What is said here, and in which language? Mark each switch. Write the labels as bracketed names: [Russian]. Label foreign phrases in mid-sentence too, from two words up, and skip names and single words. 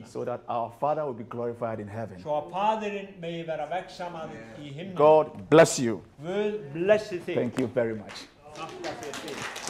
[English] so that our Father will be glorified in heaven. [Icelandic] Svo að Faðirinn megi vera vegsamaður í himnum. [English] God bless you. [Icelandic] Guð blessi þig. [English] Thank you very much. [Icelandic] Þakka þér fyrir.